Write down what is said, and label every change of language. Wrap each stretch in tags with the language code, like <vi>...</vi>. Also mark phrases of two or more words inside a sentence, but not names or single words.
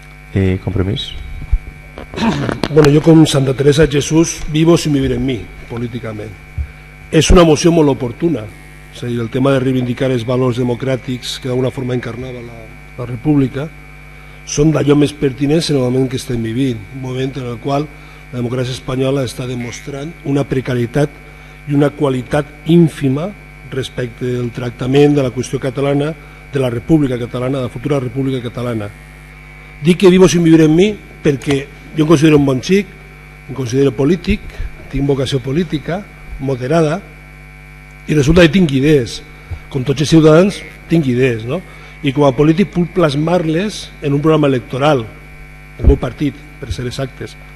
<ca>Compromís.</ca> <es>Bueno,</es> <ca>jo com</ca> <es>Santa Teresa de Jesús vivo sin vivir en mi,</es> <ca>políticament. És una moció molt oportuna, és a dir, el tema de reivindicar els valors democràtics que d'alguna forma encarnava la república són d'allò més pertinents en el moment que estem vivint, un moment en el qual la democràcia espanyola està demostrant una precarietat i una qualitat ínfima respecte del tractament de la qüestió catalana, de la república catalana, de la futura república catalana. Dic que</ca> <es>vivo sin vivir en mi</es> <ca>perquè jo em considero un bon xic, em considero polític, tinc vocació política, moderada, i resulta que tinc idees. Com tots els ciutadans, tinc idees, no? I com a polític puc plasmar-les en un programa electoral, el meu partit, per ser exactes.</ca>